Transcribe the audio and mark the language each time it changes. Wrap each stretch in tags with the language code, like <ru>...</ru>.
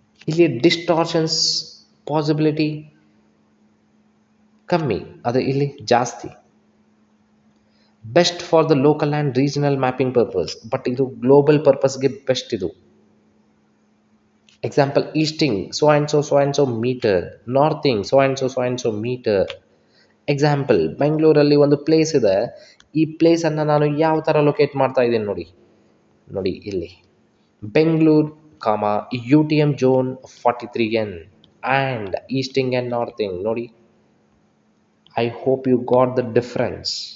<kn>ಇಲ್ಲಿ ಡಿಸ್ಟಾರ್ಷನ್ಸ್ ಪಾಸಿಬಿಲಿಟಿ ಕಮ್ಮಿ, ಆದರೆ ಇಲ್ಲಿ ಜಾಸ್ತಿ.</kn> <en>best for the local and regional mapping purpose,</en> <kn>but ಇದು ಗ್ಲೋಬಲ್ ಪರ್ಪಸ್ಗೆ ಬೆಸ್ಟ್ ಇದು. Example, easting so and so metre, ನಾರ್ತಿಂಗ್ so and so metre. Example, ಬೆಂಗಳೂರಲ್ಲಿ ಒಂದು ಪ್ಲೇಸ್ ಇದೆ. ಈ ಪ್ಲೇಸನ್ನು ನಾನು ಯಾವ ಥರ ಲೊಕೇಟ್ ಮಾಡ್ತಾ ಇದ್ದೀನಿ ನೋಡಿ ಇಲ್ಲಿ Bengaluru, UTM zone 43N and easting and ನಾರ್ತಿಂಗ್.</kn> <en>ನೋಡಿ, I hope you got the difference.</en>